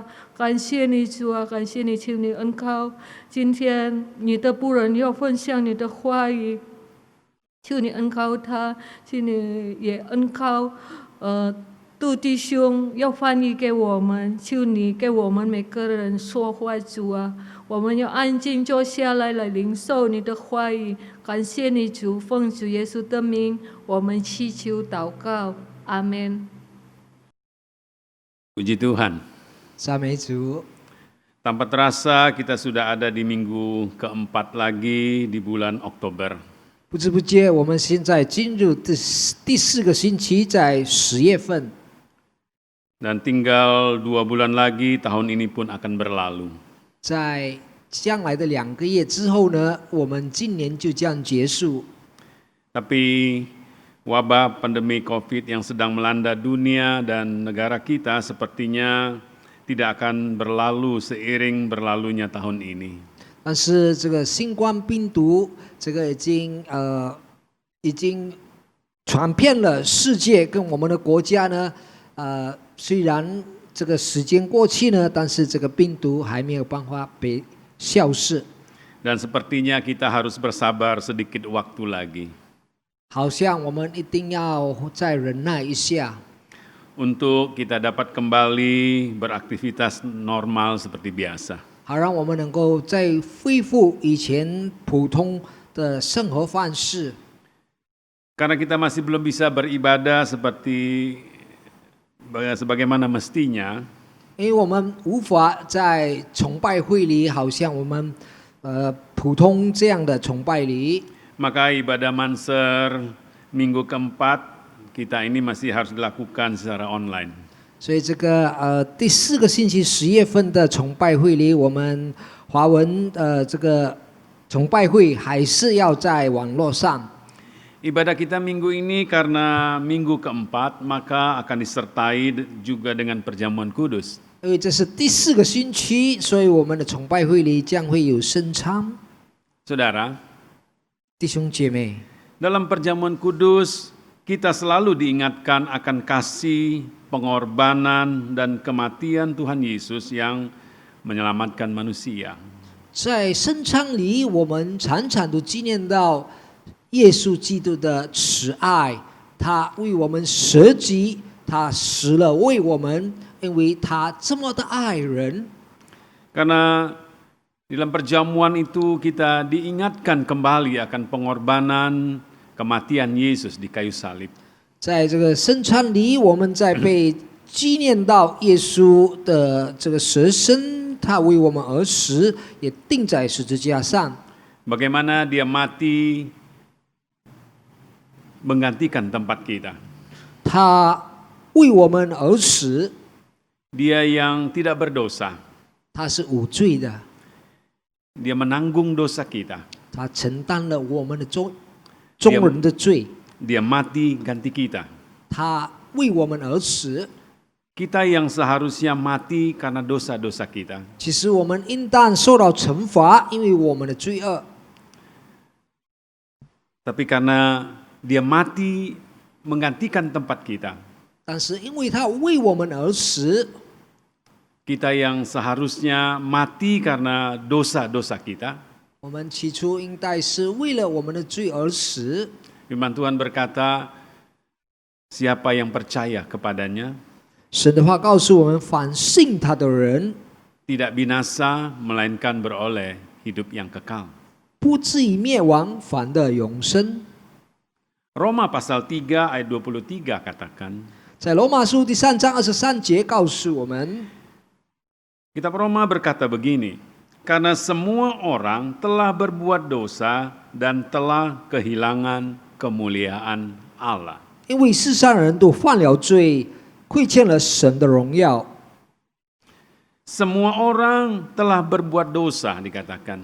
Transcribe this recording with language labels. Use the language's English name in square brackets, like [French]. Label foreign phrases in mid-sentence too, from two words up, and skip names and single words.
[Chinese] 感谢你主啊，感谢你，求你恩膏今天你的仆人要分享你的话语，求你恩膏他，求你也恩膏杜弟兄要翻译给我们，求你给我们每个人说话，主啊！我们要安静坐下来，来领受你的话语。感谢你主，奉主耶稣的名，我们祈求祷告，阿们。 [Indonesian] Puji Tuhan. [Chinese] 赞美主。 [Indonesian] Tanpa terasa kita sudah ada di minggu keempat lagi di bulan Oktober. [Chinese] 不知不觉，我们现在进入第四个星期，在10月份。 [Indonesian] Dan tinggal 2 bulan lagi tahun ini pun akan berlalu. [Chinese] 在将来的2个月之后呢，我们今年就将结束。 [Indonesian] Tapi wabah pandemi COVID yang sedang melanda dunia dan negara kita sepertinya tidak akan berlalu seiring berlalunya tahun ini. [Chinese] 但是这个新冠病毒，这个已经传遍了世界，跟我们的国家呢，虽然这个时间过去呢，但是这个病毒还没有办法被消逝。 [Indonesian] Dan sepertinya kita harus bersabar sedikit waktu lagi. [Chinese] 好像我们一定要再忍耐一下， [Indonesian] Untuk kita dapat kembali beraktivitas normal seperti biasa. [Chinese] 好让我们能够再恢复以前普通的生活方式。 [Indonesian] Karena kita masih belum bisa beribadah sebagaimana mestinya, [Chinese] 因为我们无法在崇拜会里，好像我们普通这样的崇拜里， [Indonesian] maka ibadah Manser minggu keempat kita ini masih harus dilakukan secara online. [Chinese] 所以这个第4个星期10月份的崇拜会里，我们华文这个崇拜会还是要在网络上。 [Indonesian] Ibadah kita minggu ini karena minggu keempat maka akan disertai juga dengan perjamuan kudus. [Chinese] 因为这是第4个星期，所以我们的崇拜会里将会有圣餐。 [Indonesian] Saudara, [Chinese] 弟兄姐妹， [Indonesian] Dalam perjamuan kudus, kita selalu diingatkan akan kasih, pengorbanan, dan kematian Tuhan Yesus yang menyelamatkan manusia. [Chinese] 在圣餐里，我们常常都纪念到耶稣基督的慈爱，他为我们舍己，他死了为我们，因为他这么的爱人。 [Indonesian] Karena dalam perjamuan itu kita diingatkan kembali akan pengorbanan, kematian Yesus di kayu salib. [Chinese] 在这个圣餐里，我们在被纪念到耶稣的这个舍身，他为我们而死，也钉在十字架上。 [Indonesian] Bagaimana dia mati menggantikan tempat kita. [Chinese] 他为我们而死， [Indonesian] Dia yang tidak berdosa, [Chinese] 他是无罪的， [Indonesian] dia menanggung dosa kita. [Chinese] 他承担了我们的众人的罪， [Indonesian] Dia mati ganti kita. [Chinese] 他为我们而死。 [Indonesian] Kita yang seharusnya mati karena dosa-dosa kita. [Chinese] 其实我们应当受到惩罚，因为我们的罪恶。 [Indonesian] Tapi karena dia mati menggantikan tempat kita. [Chinese] 但是因为他为我们而死， [Indonesian] Kita yang seharusnya mati karena dosa-dosa kita. [Chinese] 我们起初应该是为了我们的罪而死。 [Indonesian] Firman Tuhan berkata, siapa yang percaya kepadanya [Chinese] 神的话告诉我们，凡信他的人， [Indonesian] tidak binasa melainkan beroleh hidup yang kekal. [Chinese] 不至于灭亡，反得永生。 [Indonesian] Roma pasal 3 ayat 23 katakan, [Chinese] 在罗马书第3章23节告诉我们， [Indonesian] Kitab Roma berkata begini, karena semua orang telah berbuat dosa dan telah kehilangan kemuliaan Allah. [Chinese] 因为世上人都犯了罪，亏欠了神的荣耀。 [Indonesian] Semua orang telah berbuat dosa dikatakan.